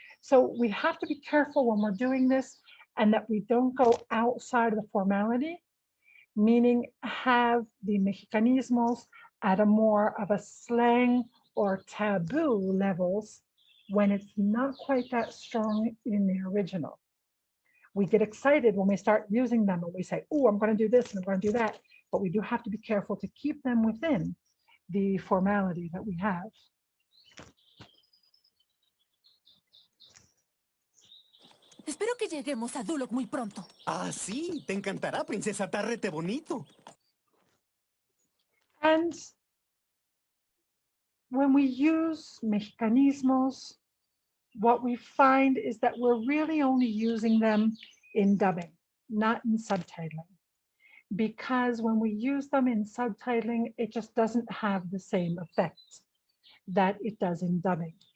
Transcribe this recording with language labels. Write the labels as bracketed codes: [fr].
[en] So we have to be careful when we're doing this and that we don't go outside of the formality, meaning have the mexicanismos at a more of a slang or taboo levels when it's not quite that strong in the original. We get excited when we start using them and we say, oh, I'm going to do this and I'm going to do that. But we do have to be careful to keep them within the formality that we have. [es] Espero que lleguemos a Duloc muy pronto. Ah, sí, te encantará, princesa Tarrete Bonito. [en] And when we use mexicanismos, what we find is that we're really only using them in dubbing, not in subtitling. Because when we use them in subtitling, it just doesn't have the same effect that it does in dubbing.